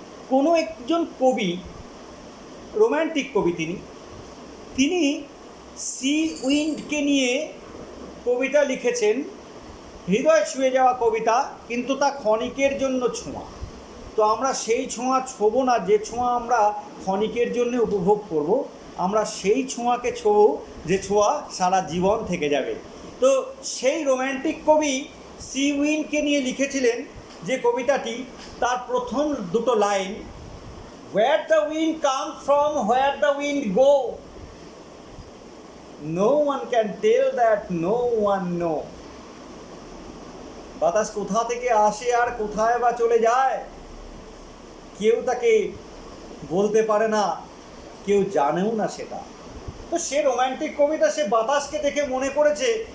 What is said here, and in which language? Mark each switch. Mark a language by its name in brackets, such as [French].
[Bangla] কোনো একজন কবি, রোম্যান্টিক কবি, তিনি সি উইন্ডকে নিয়ে কবিতা লিখেছেন। হৃদয় ছুঁয়ে যাওয়া কবিতা, কিন্তু তা ক্ষণিকের জন্য ছোঁয়া। তো আমরা সেই ছোঁয়া ছোঁবো না যে ছোঁয়া আমরা ক্ষণিকের জন্য উপভোগ করব, আমরা সেই ছোঁয়াকে ছোঁবো যে ছোঁয়া সারা জীবন থেকে যাবে। তো সেই রোম্যান্টিক কবি সি উইন্ডকে নিয়ে লিখেছিলেন যে কবিতাটি, তার প্রথম দুটো line, [English] Where the wind comes from, where the wind go, no one can tell that, no one know. [Bangla] বাতাস কোথা থেকে আসে আর কোথায় বা চলে যায়, কেউ তাকে বলতে পারে না, কেউ জানেও না সেটা। তো সে রোম্যান্টিক কবিতা, সে বাতাসকে দেখে মনে করেছে